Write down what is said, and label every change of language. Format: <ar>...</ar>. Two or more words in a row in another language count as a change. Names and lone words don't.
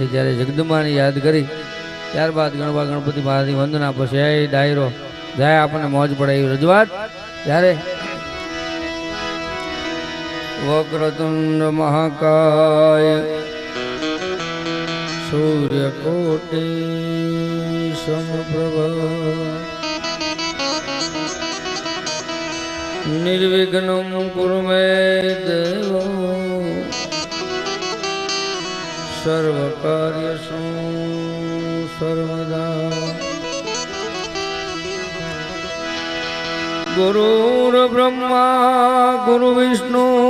<gu>જ્યારે જગદંબાને યાદ કરી ત્યારબાદ ગણપા ગણપતિ મહારાજની વંદના, પછી ડાયરો જાય, આપણને મોજ પડે એવી રજૂઆત.</gu> <sa>ત્યારે वक्रतुंड महाकाय सूर्यकोटी समप्रभ निर्विघ्नं कुरु मे देव सर्वकार्येषु सर्वदा. गुरुर्ब्रह्मा गुरुविष्णु</sa>